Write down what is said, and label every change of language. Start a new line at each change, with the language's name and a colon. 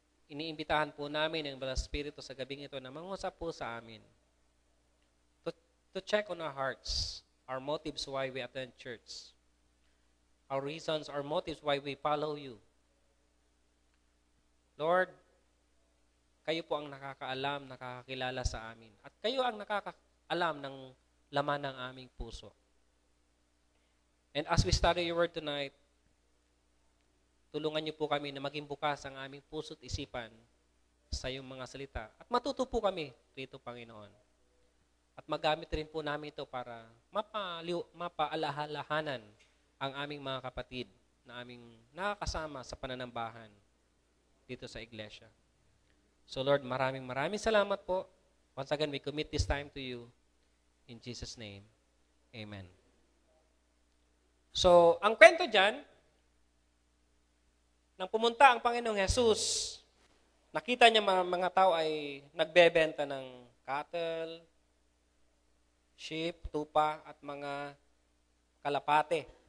Filipino: Iniimbitahan po namin ang Banal Espiritu sa gabing ito na mangusap po sa amin.
English: To check on our hearts, our motives why we attend church, our reasons, our motives why we follow you.
Filipino: Lord, kayo po ang nakakaalam, nakakakilala sa amin. At kayo ang nakakaalam ng laman ng aming puso.
English: And as we study your word tonight,
Filipino: tulungan niyo po kami na maging bukas ang aming puso't isipan sa iyong mga salita. At matuto po kami rito, Panginoon. At magamit rin po namin ito para mapaalahalahanan ang aming mga kapatid na aming nakakasama sa pananambahan dito sa iglesia. So Lord, maraming salamat po.
English: Once again, we commit this time to you. In Jesus' name, amen.
Filipino: So, ang kwento dyan, nang pumunta ang Panginoong Jesus, nakita niya mga tao ay nagbebenta ng cattle, sheep, tupa, at mga kalapate.